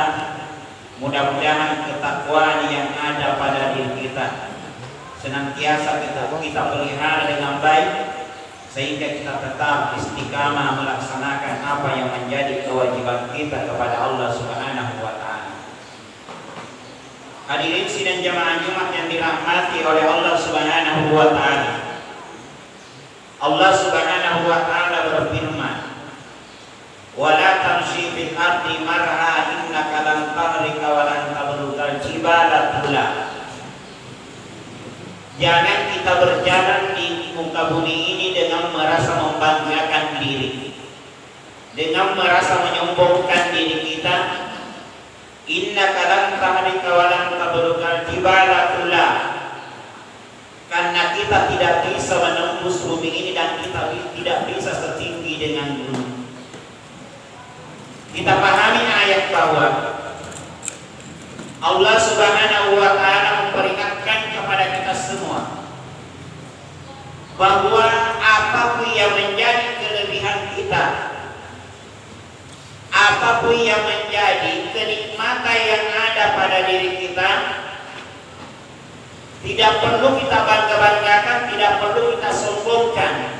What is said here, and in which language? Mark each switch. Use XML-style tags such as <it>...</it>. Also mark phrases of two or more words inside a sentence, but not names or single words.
<id>Mudah-mudahan ketakwaan yang ada pada diri kita senantiasa kita pelihara dengan baik, sehingga kita tetap istiqamah melaksanakan apa yang menjadi kewajiban kita kepada Allah</id> <ar>سبحانه وتعالى.</ar> <id>Hadirin sidang jamaah Jumat yang dirahmati oleh Allah</id> <ar>سبحانه وتعالى.</ar> <id>Allah</id> <ar>سبحانه وتعالى</ar> <id>berfirman,</id> <ar>"ولا تمش في الأرض مرحا إنك لن تخرق ولن تبلغ الجبال طولا."</ar> <id>Jangan kita berjalan di muka bumi ini dengan merasa membanggakan diri, dengan merasa menyombongkan diri kita.</id> <ar>إنك لن تخرق ولن تبلغ الجبال طولا.</ar> <id>Karena kita tidak bisa menembus bumi ini dan kita tidak bisa setinggi dengan gunung. Kita pahami ayat bahwa Allah</id> <ar>سبحانه وتعالى</ar> <id>memperingatkan kepada kita semua bahwa apapun yang menjadi kelebihan kita, apapun yang menjadi kenikmatan yang ada pada diri kita, tidak perlu kita bangga-banggakan, tidak perlu kita sombongkan.</id>